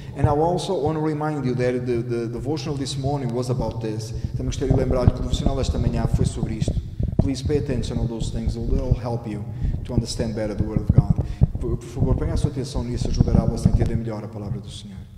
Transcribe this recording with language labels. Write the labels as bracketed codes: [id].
[en] And I also want to remind you that the devotional this morning was about this. [pt] Também gostaria de lembrar que o devocional desta manhã foi sobre isto. [en] Please pay attention to those things. It will help you to understand better the Word of God. [pt] Por favor, ponha a sua atenção nisso, ajudará você a entender melhor a palavra do Senhor.